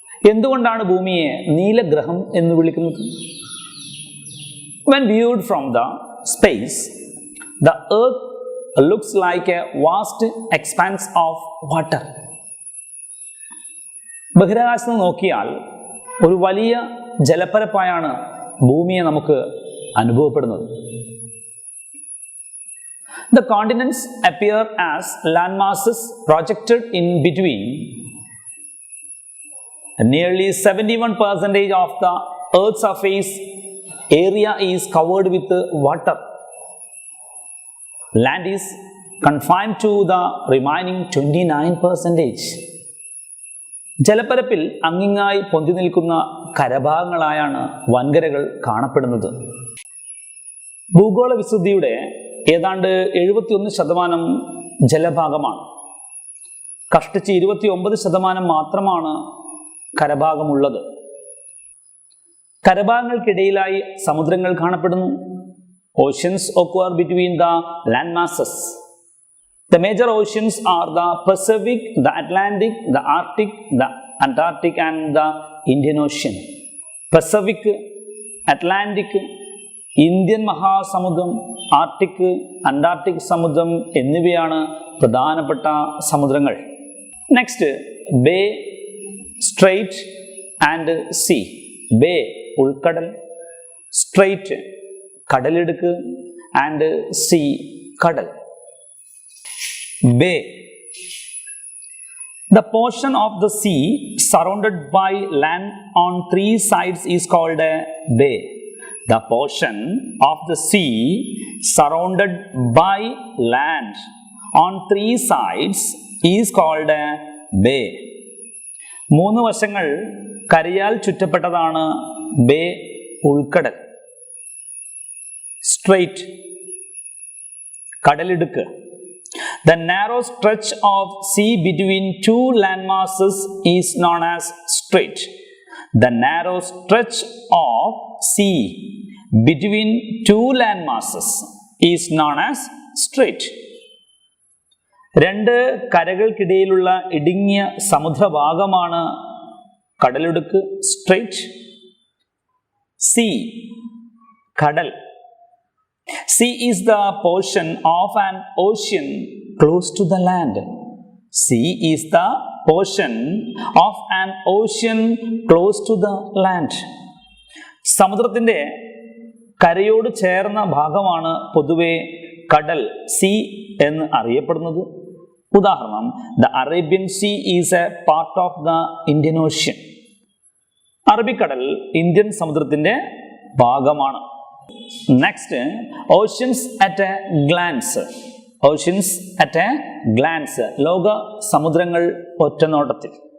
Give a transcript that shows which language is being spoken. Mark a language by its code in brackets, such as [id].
[ml] എന്തുകൊണ്ടാണ് ഭൂമിയെ നീലഗ്രഹം എന്ന് വിളിക്കുന്നത്? [en] When viewed from the space, the earth looks like a vast expanse of water. [ml] ബഹിരാകാശത്ത് നോക്കിയാൽ ഒരു വലിയ ജലപ്പരപ്പായാണ് ഭൂമിയെ നമുക്ക് അനുഭവപ്പെടുന്നത്. [en] The continents appear as landmasses projected in between. Nearly 71% of the Earth's surface area is covered with water. Land is confined to the remaining 29%. [ml] ജലപ്പരപ്പിൽ അങ്ങിങ്ങായി പൊന്തി നിൽക്കുന്ന കരഭാഗങ്ങളായാണ് വൻകരകൾ കാണപ്പെടുന്നത്. ഭൂഗോള വിസ്തൃതിയുടെ ഏതാണ്ട് 71% ജലഭാഗമാണ്. കഷ്ടിച്ച് 29% മാത്രമാണ് കരഭാഗമുള്ളത്. കരഭാഗങ്ങൾക്കിടയിലായി സമുദ്രങ്ങൾ കാണപ്പെടുന്നു. [en] Oceans occur between the land masses. The major oceans are the Pacific, the Atlantic, the Arctic, the Antarctic and the Indian Ocean. [ml] Pacific, Atlantic, Indian Mahasamudram, Arctic, Antarctic സമുദ്രം എന്നിവയാണ് പ്രധാനപ്പെട്ട സമുദ്രങ്ങൾ. [en] Next, bay, strait and sea. Bay ഉൾക്കടൽ, strait കടലിടുക്ക് and sea കടൽ. Bay. The portion of the sea surrounded by land on three sides is called a bay. The portion of the sea surrounded by land on three sides is called a bay. [ml] മൂന്ന് വശങ്ങൾ കരയാൽ ചുറ്റപ്പെട്ടതാണ് bay ഉൾക്കടൽ. Straight കടലിടുക്ക്. [en] The narrow stretch of sea between two landmasses is known as strait. The narrow stretch of sea between two landmasses is known as strait. [ml] രണ്ട് കരകൾക്കിടയിലുള്ള ഇടുങ്ങിയ സമുദ്രഭാഗമാണ് കടലിടുക്ക്, straight. See കടൽ. [en] Sea is the portion of an ocean close to the land. Sea is the portion of an ocean close to the land. [ml] സമുദ്രത്തിൻ്റെ കരയോട് ചേർന്ന ഭാഗമാണ് പൊതുവെ കടൽ, see എന്ന് അറിയപ്പെടുന്നത്. [en] ഉദാഹരണം, the Arabian Sea is a part of the Indian Ocean. [ml] അറബിക്കടൽ Indian സമുദ്രത്തിൻ്റെ ഭാഗമാണ്. [en] Next, oceans at a glance. Oceans at a glance, [ml] ലോക സമുദ്രങ്ങൾ ഒറ്റനോട്ടത്തിൽ.